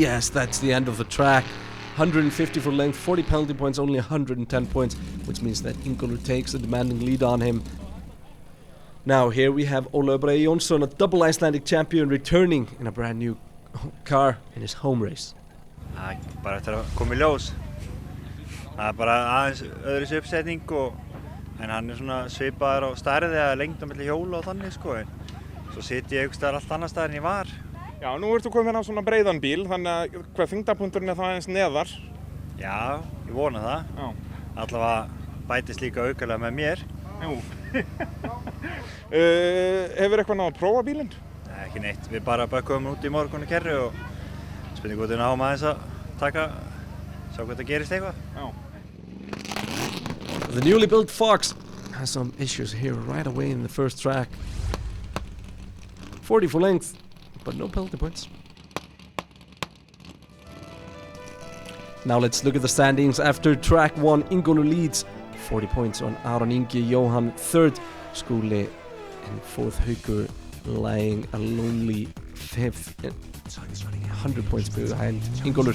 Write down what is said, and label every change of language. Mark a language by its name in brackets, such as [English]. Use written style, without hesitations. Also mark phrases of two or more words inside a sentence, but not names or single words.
[English] Yes, that's the end of the track. 150 for length, 40 penalty points, only 110 points, which means that Ingólfur takes a demanding lead on him. Now here we have Ólafur Bragi Jónsson, a double Icelandic champion, returning in a brand new car in his home race. [Icelandic] Bara eftir að koma í ljós. Það bara aðeins öðruvísi uppsetning en hann svona svipaður á stærð eða lengd á milli hjóla og þannig sko. Svo sit ég einhvers staðar allt annars staðar en ég var. Já, nú ertu komin á svona breiðan bíl, þannig að hvað þyngdarpunkturinn það aðeins neðar? Já, ég vona það. Já. Allavega bætist líka aukalega með mér. Jú. Hefur eitthvað náð að prófa bílinn? Nei, ekki neitt. Við bara bökkum út í morgun í kerru og spurning hvort við náum aðeins að sjá hvað það gerist eitthvað. Já. [English] The newly built Fox has some issues here right away in the first track. 40 for length, but no penalty points. Now let's look at the standings. After track 1, Ingólfur leads 40 points on Aron Ingi, Jóhann 3rd, Skúli in 4th, Haukur lying a lonely 5th, 100 points behind Ingólfur.